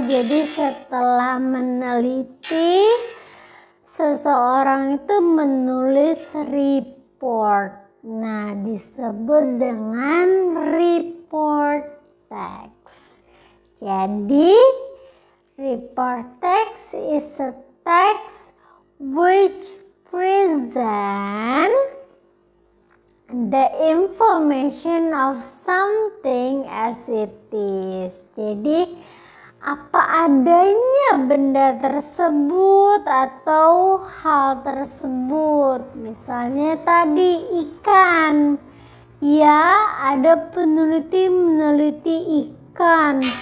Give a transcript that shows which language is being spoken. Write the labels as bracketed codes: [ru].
[id] Jadi setelah meneliti, seseorang itu menulis report. Nah, disebut dengan report text. [en] Jadi report text is a text which present the information of something as it is. [id] Jadi apa adanya benda tersebut atau hal tersebut. Misalnya tadi ikan. Ya, ada peneliti meneliti ikan.